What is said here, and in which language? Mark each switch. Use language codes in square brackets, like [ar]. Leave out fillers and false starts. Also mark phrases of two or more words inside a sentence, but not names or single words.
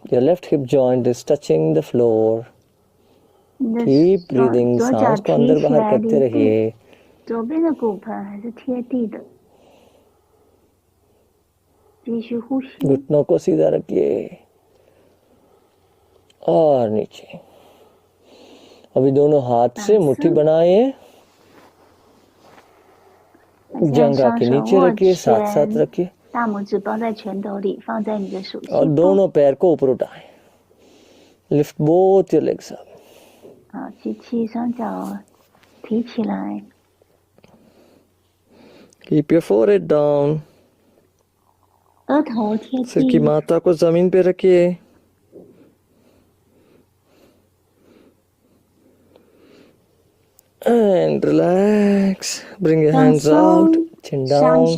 [en] Your left hip joint is touching the floor. [zh] 你的 [en] Keep [zh] 左 [en] breathing. [zh] 左脚 [hi] सांस को [zh] 提 [hi] अंदर [zh] 起 [hi] बाहर [zh] 来 [hi] करते [zh] 离地， [hi] रहिए. [zh] 左边的骨盆还是贴地的，继续呼吸， [hi] घुटनों को सीधा रखिए और नीचे. अभी दोनों हाथ से मुट्ठी बनाए. [zh] 现在 [hi] जंघा [zh] 双 [hi] के [zh] 手 [hi] नीचे [zh] 握 [hi] रखिए, साथ साथ [zh] 拳， [hi] रखिए [zh] 大拇指包在拳头里，放在你的手心 [hi] और [zh] 后。 [hi] दोनों पैर को ऊपर उठाएं. [en] Lift both your legs up. [zh] 好，吸气，双脚提起来， [en] Keep your forehead down. [zh] 额头贴 [hi] सिर की [zh] 地， [hi] माथा को जमीन पे रखिए. [en] And relax. Bring your [zh] 放 [en] hands out. [zh] 松， [en] Chin [zh] 双 [en] down.